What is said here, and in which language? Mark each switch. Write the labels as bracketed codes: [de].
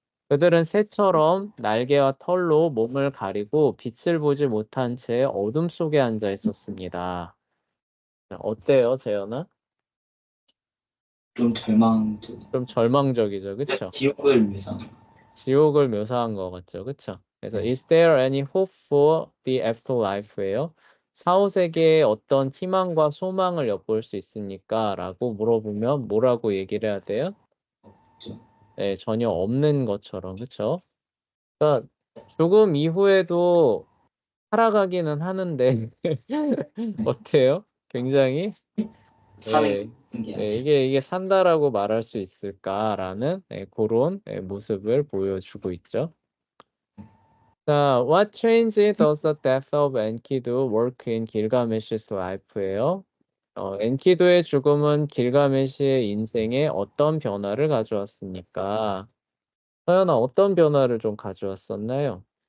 [ko] 그들은 새처럼 날개와 털로 몸을 가리고 빛을 보지 못한 채 어둠 속에 앉아 있었습니다. 어때요, 재현아? 좀 절망적인. 좀 절망적이죠, 진짜 지옥을 묘사한 거. 지옥을 묘사한 것 같죠, 그쵸? 그래서 네. [en] is there any hope for the afterlife예요. [ko] 사후 세계에 어떤 희망과 소망을 엿볼 수 있습니까? 라고 물어보면 뭐라고 얘기를 해야 돼요? 없죠. 네, 전혀 없는 것처럼, 그쵸? 그러니까 죽음 이후에도 살아가기는 하는데 어때요? 굉장히 사는 예, 게 예, 아니라. 이게 산다라고 말할 수 있을까라는 그런 모습을 보여주고 있죠. [en] 자, what change does the death of Enkidu work in Gilgamesh's life예요? [ko] 엔키두의 죽음은 길가메시의 인생에 어떤 변화를 가져왔습니까? 서연아, 어떤 변화를 좀 가져왔었나요?